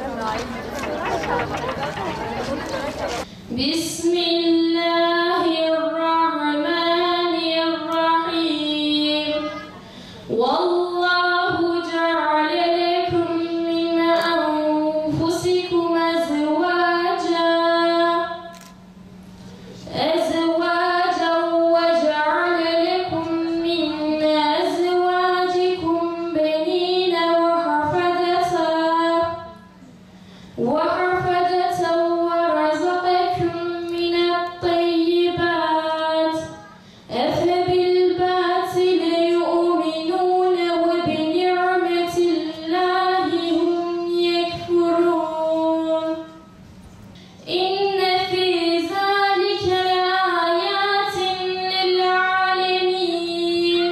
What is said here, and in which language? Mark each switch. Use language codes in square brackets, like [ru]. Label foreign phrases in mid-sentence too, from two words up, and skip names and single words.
[ar] Bismillahirrahmanirrahim. والله جعل لكم من أنفسكم أزواجا وجعل لكم من أزواجكم بنين وحفدة ورزقكم من الطيبات. أفبالباطل يؤمنون وبنعمة الله هم يكفرون. إن في ذلك لآيات للعالمين.